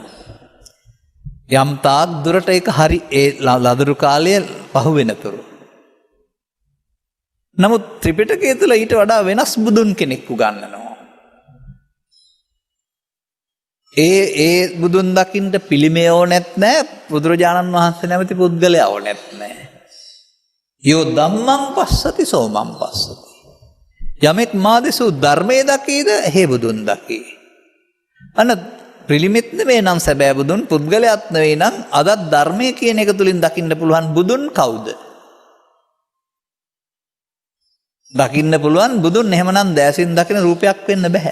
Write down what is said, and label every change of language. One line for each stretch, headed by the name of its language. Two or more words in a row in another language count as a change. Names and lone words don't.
Sinhala: යම් තාක් දුරට ඒක හරි ඒ ලදරු කාලයේ පහු වෙනතුරු. නමුත් ත්‍රිපිටකය තුළ ඊට වඩා වෙනස් බුදුන් කෙනෙක් උගන්වනවා. ඒ බුදුන් දකින්න පිළිමේ ඕනෙත් නැහැ. බුදුරජාණන් වහන්සේ නැමැති පුද්ගලයා ඕනෙත් නැහැ.
Pali: යෝ ධම්මං පස්සති සෝමං පස්සති.
Sinhala: යමෙක් මා දෙසූ ධර්මයේ දකීද හේ බුදුන් දකී. අන්න පිළිමෙත් නෙවෙයි නම් සැබෑ බුදුන්, පුද්ගලයාත් නෙවෙයි නම් අදත් ධර්මයේ කියන එක තුලින් දකින්න පුළුවන් බුදුන් කවුද? දකින්න පුළුවන් බුදුන් එහෙමනම් දැසින් දකින රූපයක් වෙන්න බෑ.